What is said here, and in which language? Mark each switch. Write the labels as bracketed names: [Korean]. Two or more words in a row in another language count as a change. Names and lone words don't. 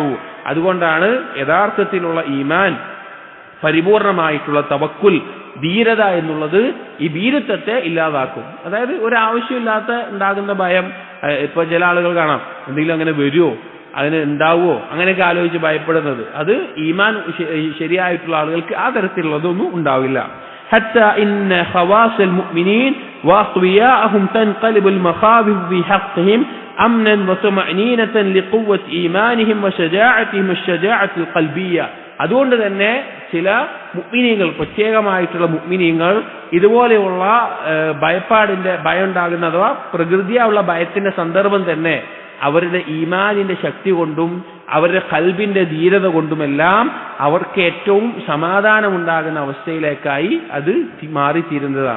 [Malayalam] അതുകൊണ്ടാണ് യഥാർത്ഥത്തിലുള്ള ഈമാൻ, പരിപൂർണമായിട്ടുള്ള തവക്കുൽ, ധീരത എന്നുള്ളത് ഈ ഭീരുത്വത്തെ ഇല്ലാതാക്കും. അതായത് ഒരാവശ്യമില്ലാത്ത ഉണ്ടാകുന്ന ഭയം, ഇപ്പൊ ചില ആളുകൾ കാണാം എന്തെങ്കിലും അങ്ങനെ വരുമോ, അതിന് ഉണ്ടാവുമോ, അങ്ങനെയൊക്കെ ആലോചിച്ച് ഭയപ്പെടുന്നത്. അത് ഈമാൻ ശരിയായിട്ടുള്ള ആളുകൾക്ക് ആ തരത്തിലുള്ളതൊന്നും ഉണ്ടാവില്ല. [Arabic] حتى إن خواص المؤمنين وأقوياءهم تنقلب المخاوف في حقهم أمنا وطمأنينة لقوة إيمانهم وشجاعتهم الشجاعة القلبية. [Malayalam] അതുകൊണ്ട് തന്നെ ചില മുഅ്മിനീങ്ങൾ, പ്രത്യേകമായിട്ടുള്ള മുഅ്മിനീങ്ങൾ ഇതുപോലെയുള്ള ഭയപ്പാടിന്റെ ഭയം ഉണ്ടാകുന്ന അഥവാ പ്രകൃതിയുള്ള ഭയത്തിന്റെ സന്ദർഭം തന്നെ അവരുടെ ഈമാനിന്റെ ശക്തി കൊണ്ടും അവരുടെ ഖൽബിന്റെ ധീരത കൊണ്ടുമെല്ലാം അവർക്ക് ഏറ്റവും സമാധാനമുണ്ടാകുന്ന അവസ്ഥയിലേക്കായി അത് മാറിത്തീരുന്നതാണ്.